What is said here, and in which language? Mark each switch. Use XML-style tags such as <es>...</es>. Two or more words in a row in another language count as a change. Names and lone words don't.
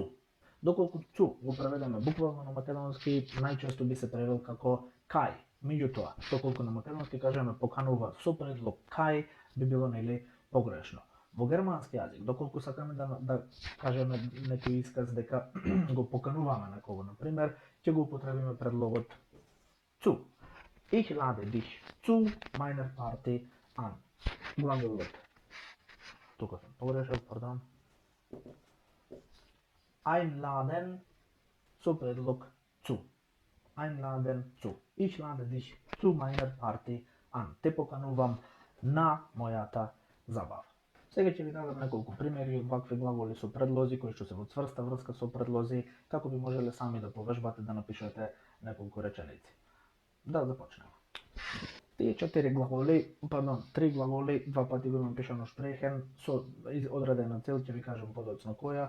<mk>Доколку цу го преведеме буквално на македонски, најчесто би се превел како кај. Меѓутоа, доколку на македонски кажеме поканува со предлог кај, би било нели погрешно. Во германски јазик, доколку сакаме да кажеме некој исказ дека го покануваме некого, например, ќе го употребиме предлогот zu.</mk> <de>Ich lade dich zu meiner Party an.</de> <mk>Глаголот. Тука сум погрешил, пардон. Einladen со предлог zu.</mk> <de>Einladen zu. Ich lade dich zu meiner Party an.</de> <mk>Те поканувам на мојата забава. Сега ќе ви дадам неколку примери од вакви глаголи со предлози кои што се во цврста врска со предлози, како би можеле сами да повежбате да напишете неколку реченици. Да започнеме. Тие три глаголи, два пати го имам пишано шпрехен, со одредена цел, ќе ви кажам подоцна која.</mk>